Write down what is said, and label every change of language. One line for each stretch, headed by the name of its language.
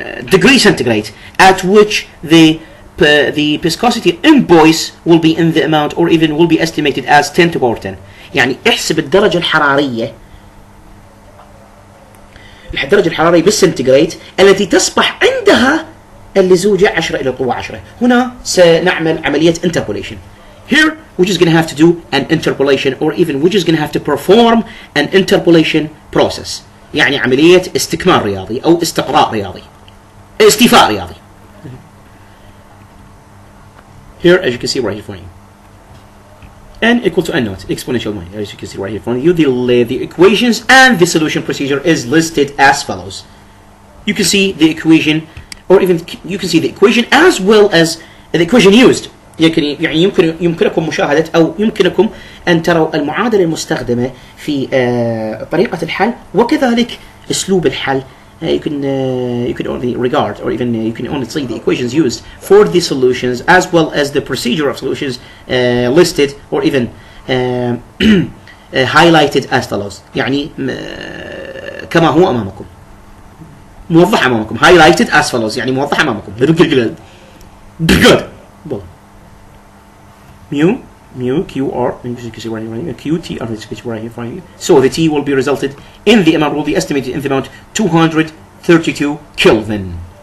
English: degree centigrade at which the viscosity in poise will be in the amount or even will be estimated as 10 to the power 10.
Arabic: يعني احسب الدرجة الحرارية بالسنتيغريد التي تصبح عندها اللزوجة 10 إلى القوة 10. هنا سنعمل عملية interpolation.
English: Here we're just going to have to do an interpolation or even we're just going to have to perform an interpolation process.
Arabic: يعني عملية استكمال رياضي أو استقراء رياضي، استيفاء رياضي.
English: Here as you can see right here for you, n equal to n naught exponential y, as you can see right here for you, the equations and the solution procedure is listed as follows. You can see the equation or even you can see the equation as well as the equation used.
Arabic: يعني يمكنكم مشاهدة أو يمكنكم أن تروا المعادلة المستخدمة في طريقة الحل وكذلك أسلوب الحل.
English: You can only regard or even you can only see the equations used for the solutions as well as the procedure of solutions listed or even highlighted as follows.
Arabic: يعني كما هو أمامكم، موضح أمامكم،
English: highlighted as follows
Arabic: يعني موضح أمامكم.
English: good. mu qr, as you can see right here, qt, as you can see right here for you. So the t will be resulted in the amount will be estimated in the amount 232 Kelvin.